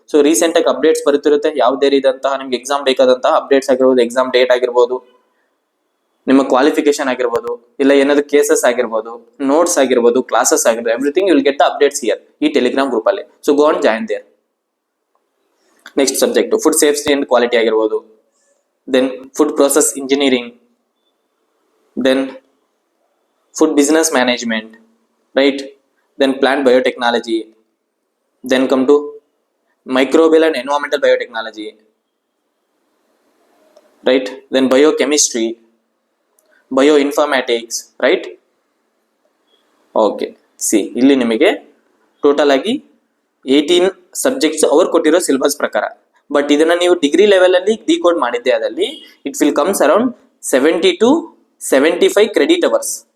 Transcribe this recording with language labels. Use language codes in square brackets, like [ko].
[kn] So ರೀಸೆಂಟಾಗಿ updates ಬರುತ್ತಿರುತ್ತೆ, ಯಾವುದೇ ರೀತಿಯಂತಹ ನಿಮ್ಗೆ ಎಕ್ಸಾಮ್ ಬೇಕಾದಂತಹ ಅಪ್ಡೇಟ್ಸ್ ಆಗಿರ್ಬೋದು, ಎಕ್ಸಾಮ್ ಡೇಟ್ ಆಗಿರ್ಬೋದು, ನಿಮ್ಮ ಕ್ವಾಲಿಫಿಕೇಶನ್ ಆಗಿರ್ಬೋದು, ಇಲ್ಲ ಏನಾದ್ರು ಕೇಸಸ್ ಆಗಿರ್ಬೋದು, ನೋಟ್ಸ್ ಆಗಿರ್ಬೋದು, ಕ್ಲಾಸಸ್ ಆಗಿರ್ಬೋದು, [en] everything you will get the updates here [kn] ಈ ಟೆಲಿಗ್ರಾಮ್ ಗ್ರೂಪಲ್ಲಿ. [en] So go and join there. Next subject food safety and quality ಆಗಿರ್ಬೋದು, then food process engineering, then food business management, right? Then plant biotechnology, then come to microbial and environmental biotechnology, right? Then biochemistry, bioinformatics, right? [kn] Okay, see ಇಲ್ಲಿ ನಿಮಗೆ total ಆಗಿ 18 subjects ಅವ್ರು ಕೊಟ್ಟಿರೋ syllabus ಪ್ರಕಾರ. But ಇದನ್ನ ನೀವು degree level ಅಲ್ಲಿ decode ಮಾಡಿದ್ದೆ ಆದಲ್ಲಿ [en] it will comes around [kn] 70 to 75 credit hours.